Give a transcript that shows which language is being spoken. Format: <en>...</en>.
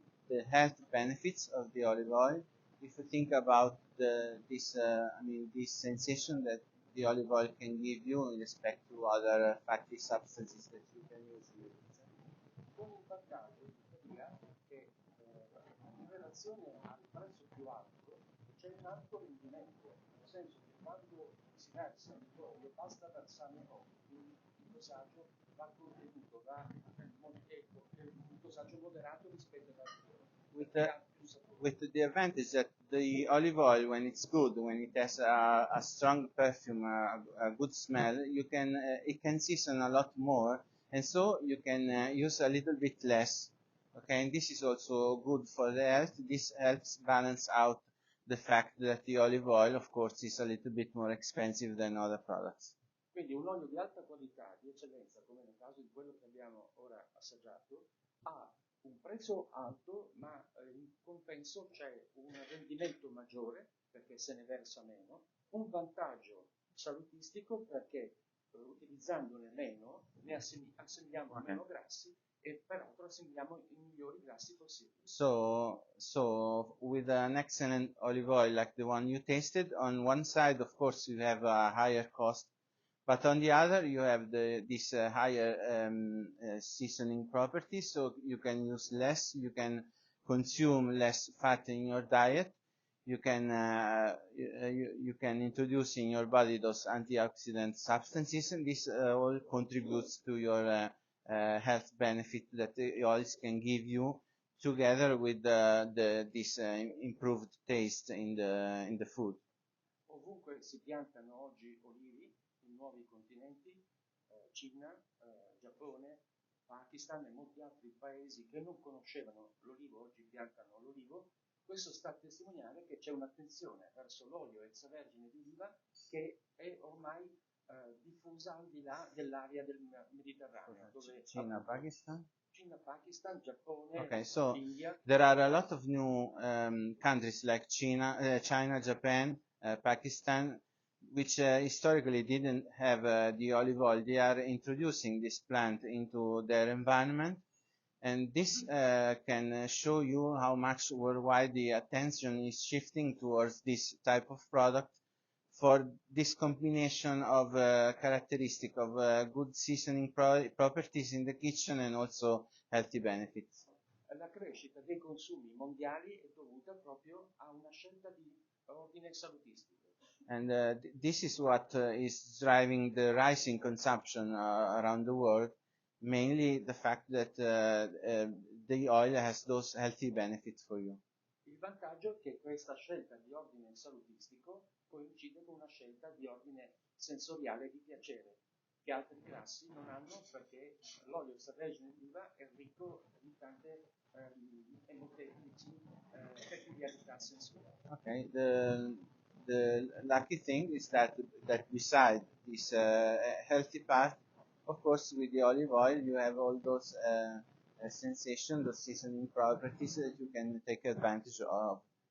<en>the health benefits of the olive oil. If you think about this sensation that the olive oil can give you in respect to other fatty substances that you can use in the pizza.</en> <it>Con un vantaggio tuttavia che in relazione al prezzo più alto c'è un alto rendimento, nel senso che quando si versa l'olio basta versare poco, quindi il dosaggio va contenuto, un dosaggio moderato rispetto all'altro.</it> <en>With the advantage that the olive oil, when it's good, when it has a strong perfume, a good smell, it can season a lot more, and so you can use a little bit less. Okay, and this is also good for the health. This helps balance out the fact that the olive oil, of course, is a little bit more expensive than other products.</en> <it>Quindi un olio di alta qualità, di eccellenza, come nel caso di quello che abbiamo ora assaggiato, ha un prezzo alto, ma in compenso c'è un rendimento maggiore, perché se ne versa meno, un vantaggio salutistico, perché utilizzandone meno ne assembliamo meno grassi e peraltro assembliamo i migliori grassi possibili.</it> <en>So with an excellent olive oil like the one you tasted, on one side, of course, you have a higher cost, but on the other, you have this higher seasoning properties, so you can use less, you can consume less fat in your diet, you can introduce in your body those antioxidant substances, and this all contributes to your health benefit that the oils can give you, together with this improved taste in the food.</en> <it>Ovunque si piantano oggi olivi in nuovi continenti, Cina, Giappone, Pakistan e molti altri paesi che non conoscevano l'olivo oggi piantano l'olivo. Questo sta a testimoniare che c'è un'attenzione verso l'olio extravergine di oliva che è ormai diffusa al di là dell'area del Mediterraneo. Dove Cina, Pakistan, Giappone,</it> <en>okay, so India. There are a lot of new countries like China, Japan, Pakistan, which historically didn't have the olive oil. They are introducing this plant into their environment, and this can show you how much worldwide the attention is shifting towards this type of product for this combination of characteristic of good seasoning properties in the kitchen and also healthy benefits.</en> <it>La crescita dei consumi mondiali è dovuta proprio a una scelta di ordine salutistico.</it> <en>And this is what is driving the rising consumption around the world, mainly the fact that the oil has those healthy benefits for you.</en> <it>Il vantaggio è che questa scelta di ordine salutistico coincide con una scelta di ordine sensoriale di piacere, che altri grassi non hanno, perché l'olio extravergine di oliva è ricco di tante e molteplici peculiarità sensoriali.</it> <en>Okay, the lucky thing is that beside this healthy part, of course, with the olive oil, you have all those sensations, those seasoning properties that you can take advantage of.</en>